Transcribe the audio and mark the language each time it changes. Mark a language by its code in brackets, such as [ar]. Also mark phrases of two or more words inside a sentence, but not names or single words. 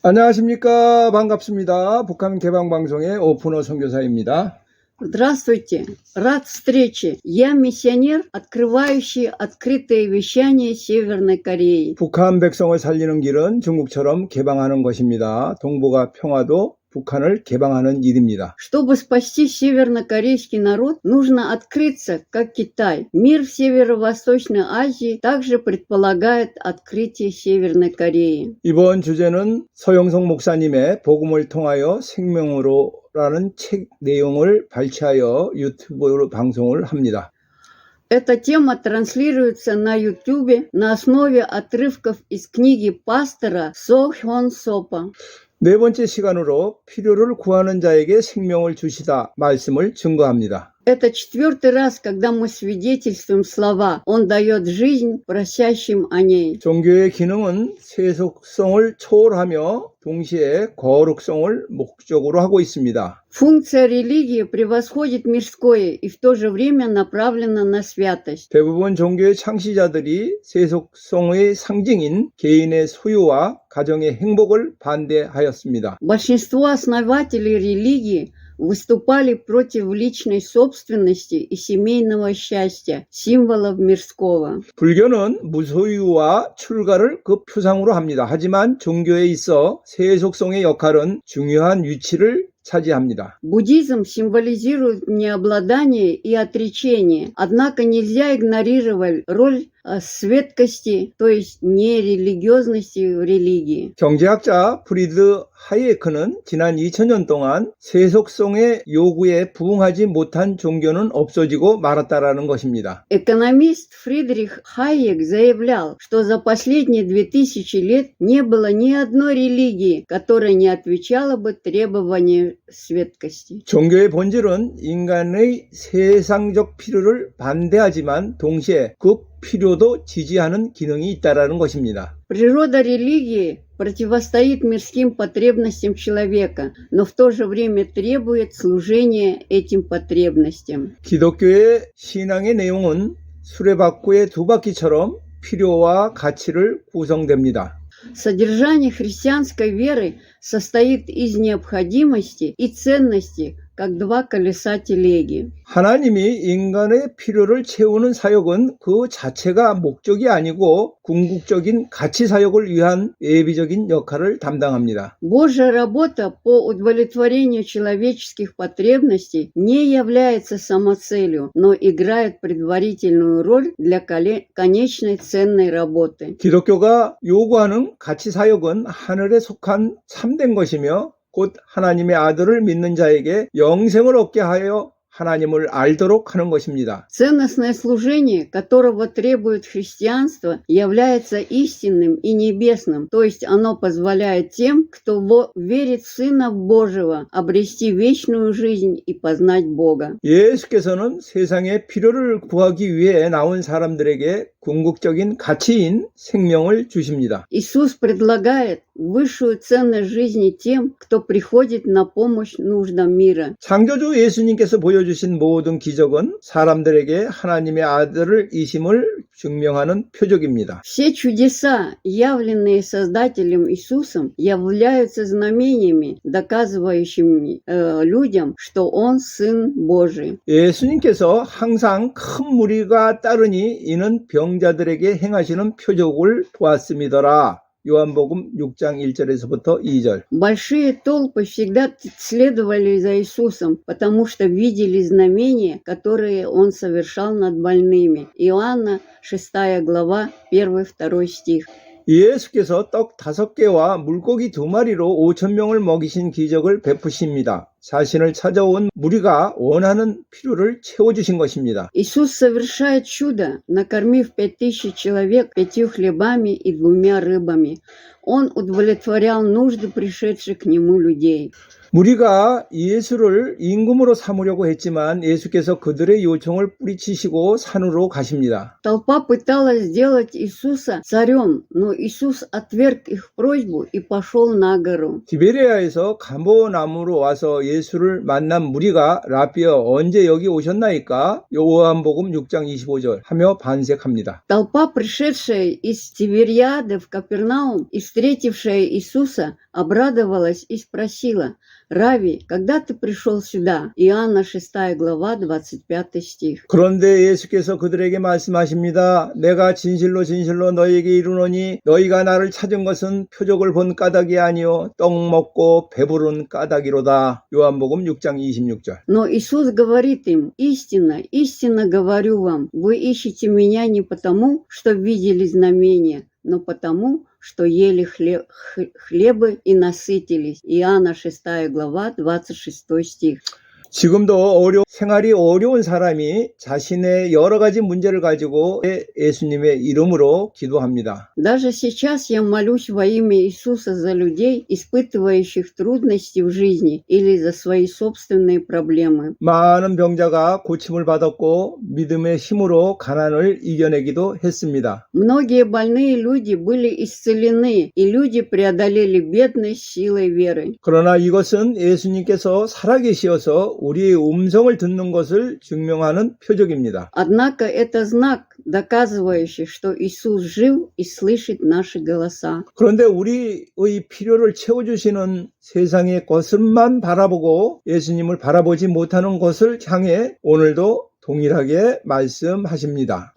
[ko] 안녕하십니까. 반갑습니다. 북한 개방방송의 오픈호 선교사입니다. [ru] Здравствуйте, рад встрече. Я миссионер, открывающий открытые вещания Северной Кореи. [ko] 북한 백성을 살리는 길은 중국처럼 개방하는 것입니다. 동북아 평화도 북한을 개방하는 일입니다. [ru] Чтобы спасти севернокорейский народ, нужно открыться, как Китай. Мир в Северо-Восточной Азии также предполагает открытие Северной Кореи. [ko] 이번 주제는 서영석 목사님의 복음을 통하여 생명으로라는 책 내용을 발췌하여 유튜브로 방송을 합니다. [ru] Эта тема транслируется на YouTube на основе отрывков из книги пастора Со Хён Сопа. [ko] 네 번째 시간으로 필요를 구하는 자에게 생명을 주시다 말씀을 증거합니다. [ru] Это четвертый раз, когда мы свидетельствуем слова «Он дает жизнь просящим о ней». [ko] 종교의 기능은 세속성을 초월하며 동시에 거룩성을 목적으로 하고 있습니다. [ru] Функция религии превосходит мирское и в то же время направлена на святость. [ko] 대부분 종교의 창시자들이 세속성의 상징인 개인의 소유와 가정의 행복을 반대하였습니다. [ru] Большинство основателей религии выступали против личной собственности и семейного счастья, символов мирского. [ko] 불교는 무소유와 출가를 그 표상으로 합니다. 하지만 종교에 있어 세속성의 역할은 중요한 위치를 차지합니다. [ru] Буддизм символизирует необладание и отречение, однако нельзя игнорировать роль светкости, то есть нерелигиозности в религии. [ko] 경제학자 프리드 하이에크는 지난 2000년 동안 세속성의 요구에 부응하지 못한 종교는 없어지고 말았다라는 것입니다. [ru] Экономист Фридрих Хайек заявлял, что за последние 2000 лет не было ни одной религии, которая не отвечала бы требованиям светкости. [ko] 종교의 본질은 인간의 세상적 필요를 반대하지만 동시에 그 필요도 지지하는 기능이 있다라는 것입니다. [ru] Природа религии противостоит мирским потребностям человека, но в то же время требует служения этим потребностям. [ko] 기독교의 신앙의 내용은 수레바퀴의 두 바퀴처럼 필요와 가치를 구성됩니다. [ru] Содержание христианской веры состоит из необходимости и ценности, как два колеса телеги. [ko] 하나님이 인간의 필요를 채우는 사역은 그 자체가 목적이 아니고 궁극적인 가치 사역을 위한 예비적인 역할을 담당합니다. [ru] Божья работа по удовлетворению человеческих потребностей не является самоцелью, но играет предварительную роль для конечной ценной работы. [ko] 기독교가 요구하는 가치 사역은 하늘에 속한 참된 것이며 곧 하나님의 아들을 믿는 자에게 영생을 얻게 하여 하나님을 알도록 하는 것입니다. [ru] Ценностное служение, которого требует христианство, является истинным и небесным, то есть оно позволяет тем, кто верит в Сына Божьего, обрести вечную жизнь и познать Бога. [ko] 예수께서는 세상의 필요를 구하기 위해 나온 사람들에게 궁극적인 가치인 생명을 주십니다. [ru] Иисус предлагает высшую ценность жизни тем, кто приходит на помощь нуждам мира. [ko] 창조주 예수님께서 보여주신 모든 기적은 사람들에게 하나님의 아들을 이심을 증명하는 표적입니다. [ru] Все чудеса, явленные Создателем Иисусом, являются знамениями, доказывающими людям, что Он Сын Божий. [ko] 예수님께서 항상 큰 무리가 따르니 이는 병자들에게 행하시는 표적을 보았음이더라. 요한복음 6장 1절에서부터 2절. [ru] Большие толпы всегда следовали за Иисусом, потому что видели знамения, которые Он совершал над больными. Иоанна 6 глава 1-2 стих. [ko] 예수께서 떡 5개와 물고기 2마리로 5,000명을 먹이신 기적을 베푸십니다. 자신을 찾아온 무리가 원하는 필요를 채워주신 것입니다. [ru] Иисус совершает чудо, накормив 5000 человек 5 хлебами и 2 рыбами. Он удовлетворял нужды пришедших к Нему людей. [ko] 무리가 예수를 임금으로 삼으려고 했지만 예수께서 그들의 요청을 뿌리치시고 산으로 가십니다. [ru] Толпа пыталась сделать Иисуса царем, но Иисус отверг их просьбу и пошел на гору. [ko] 디베레아에서 가버나움으로 와서 예수를 만난 무리가 라비어 언제 여기 오셨나이까? 요한복음 6장 25절 하며 반색합니다. [ru] Толпа, пришедшая из Тивериады в Капернаум и встретившая Иисуса, обрадовалась и спросила: «Рави, когда ты пришел сюда?» Иоанна 6 глава, 25 стих. [ko] 그런데 예수께서 그들에게 말씀하십니다. 내가 진실로 진실로 너희에게 이르노니 너희가 나를 찾은 것은 표적을 본 까닭이 아니요 떡 먹고 배부른 까닭이로다. 요한복음 6장 26절. [ru] Но Иисус говорит им: «Истинно, истинно говорю вам, вы ищете меня не потому, что видели знамения, но потому, что ели хлебы и насытились». Иоанна 6 глава, 26 стих. [ko] 지금도 생활이 어려운 사람이 자신의 여러 가지 문제를 가지고 예수님의 이름으로 기도합니다. [ru] Даже сейчас я молюсь во имя Иисуса за людей, испытывающих трудности в жизни или за свои собственные проблемы. [ko] 많은 병자가 고침을 받았고 믿음의 힘으로 가난을 이겨내기도 했습니다. [ru] Многие больные люди были исцелены, и люди преодолели бедность силой веры. [ko] 그러나 이것은 예수님께서 살아계시어서 우리의 음성을 듣는 것을 증명하는 표적입니다. [ru] Однако это знак, доказывающий, что Иисус жив и слышит наши голоса. [ko] 그런데 우리의 필요를 채워주시는 세상의 것만 바라보고 예수님을 바라보지 못하는 것을 향해 오늘도 동일하게 말씀하십니다.